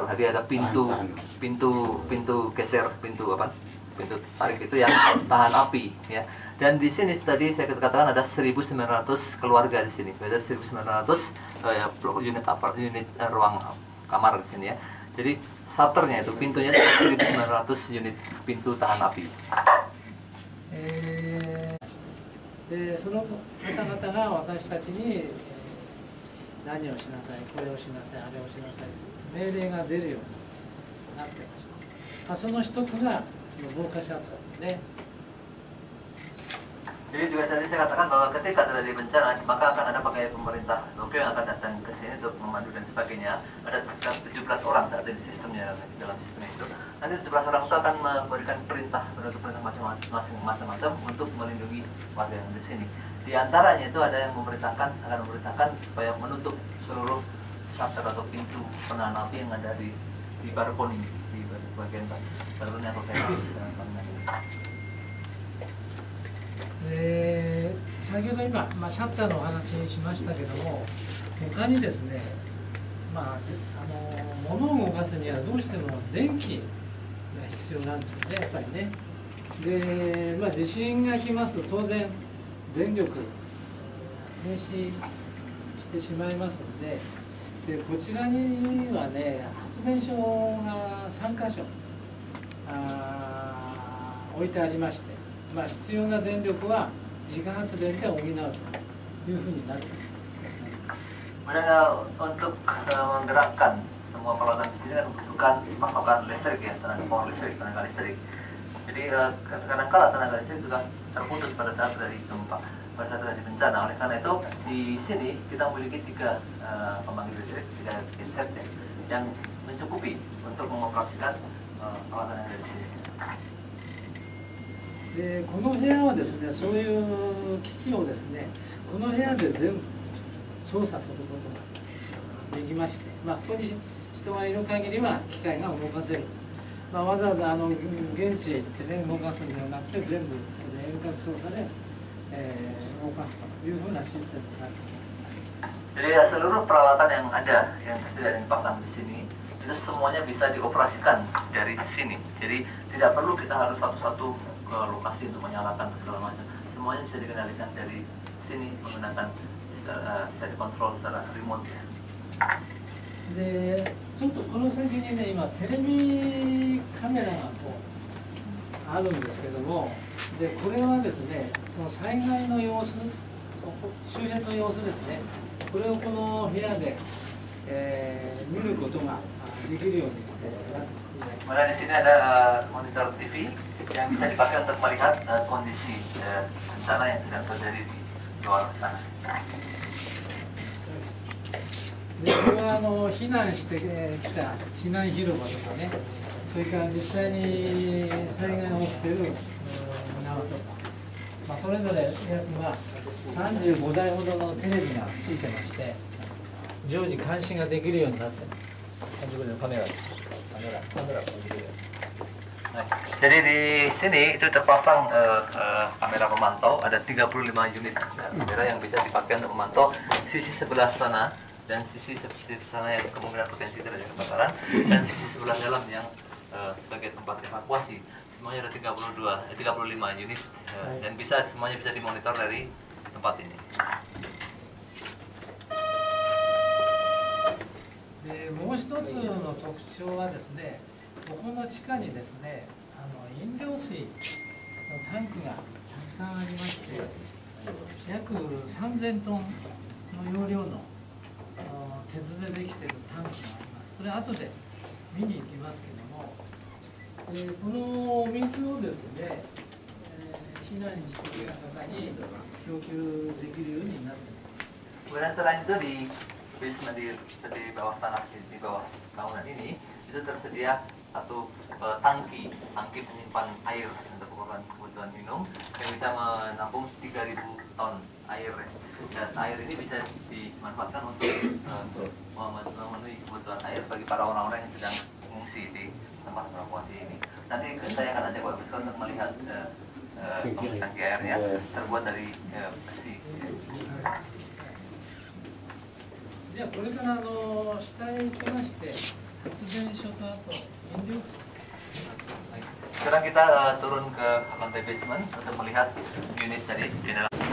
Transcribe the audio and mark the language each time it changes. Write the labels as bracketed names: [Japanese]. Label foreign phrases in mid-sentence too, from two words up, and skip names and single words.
[Indonesian] Jadi ada pintu geser, pintu tarik itu yang tahan api ya. Dan di sini tadi saya katakan ada 1.900 keluarga di sini. Ada 1.900 unit ruang kamar di sini ya. Jadi shutternya itu pintunya 1.900 unit pintu tahan api. [Japanese] でその方々が私たちに何をしなさい、これをしなさい、あれをしなさい命令が出るようになってました。その一つが防火シャッターですね。 [Indonesian] Jadi juga tadi saya katakan bahwa ketika terjadi bencana maka akan ada pegawai pemerintah lokal yang akan datang ke sini untuk memandu dan sebagainya. Ada 17 orang saat di sistemnya, dalam sistem itu. Nanti 17 orang itu akan memberikan perintah macam-macam untuk melindungi warga yang di sini. Di antaranya itu ada yang akan memerintahkan supaya menutup seluruh shutter atau pintu penahan api yang ada di balkoni, di bagian balkoni atau teras bangunan ini. [Japanese] 先ほど今、シャッターのお話にしましたけども、他にですね、物を動かすにはどうしても電気が必要なんですよね、やっぱりね。で、地震が来ますと当然電力停止してしまいますので、こちらにはね、発電所が3カ所置いてありまして、必要な電力は自家発電で補うというふうになっています。 [Indonesian] Kemudian untuk menggerakkan semua peralatan di sini kan membutuhkan pasokan listrik ya, tenaga listrik. Jadi kadang-kala tenaga listrik juga terputus pada saat terjadi gempa, pada saat terjadi bencana. Oleh karena itu di sini kita memiliki 3 pembangkit listrik, 3 genset ya, yang mencukupi untuk mengoperasikan peralatan yang ada di sini. [Japanese] でこの部屋はですね、そういう機器をですね、この部屋で全部操作することができまして、ここに人がいる限りは機械が動かせる。わざわざ現地へ行ってね、動かすんではなくて、全部遠隔操作で、動かすというふうなシステムになっています。 [Indonesian] Jadi seluruh peralatan yang ada yang tersedia dan dipasang di sini itu semuanya bisa dioperasikan dari sini. Jadi tidak perlu kita harus satu-satu ke lokasi untuk menyalakan segala macam. Semuanya bisa dikendalikan dari sini menggunakan bisa dikontrol secara remote ya. [Japanese] でちょっとこの先にね、今テレビカメラがこうあるんですけども、でこれはですね、この災害の様子、周辺の様子ですね、これをこの部屋で、見ることができるようになっています。 [Indonesian] Kemudian di sini ada monitor TV yang bisa dipakai untuk melihat kondisi bencana yang sedang terjadi di luar sana. [Japanese] でこれは避難してきた避難広場とかね、それから実際に災害が起きている村とか、それぞれ約35台ほどのテレビがついてまして、常時監視ができるようになってます。35台のカメラ [Indonesian] Jadi di sini itu terpasang kamera pemantau, ada 35 unit kamera yang bisa dipakai untuk memantau sisi sebelah sana dan sisi sana yang kemungkinan potensi terjadi kebakaran, dan sisi sebelah dalam yang sebagai tempat evakuasi. Semuanya ada 35 unit dan semuanya bisa dimonitor dari tempat ini. [Japanese] でもう一つの特徴はですね、ここの地下にですね、飲料水のタンクがたくさんありまして、約3000トンの容量の鉄でできているタンクがあります。それ後で見に行きますけども、このお水をですね、避難にしている方に供給できるようになっています。 [Indonesian] Kemudian selain itu di bawah tanah, di bawah bangunan ini itu tersedia satu tangki penyimpan air untuk kebutuhan minum yang bisa menampung 3.000 ton air. Dan air ini bisa dimanfaatkan untuk memenuhi kebutuhan air bagi para orang-orang yang sedang mengungsi di tempat evakuasi ini. Nanti saya akan ajak Pak Biskon untuk melihat tangki airnya terbuat dari besi. [Japanese] じゃあこれから下へ行きまして発電所とあと飲料水。 [Indonesian] Sekarang kita turun ke lantai basement untuk melihat unit dari generator.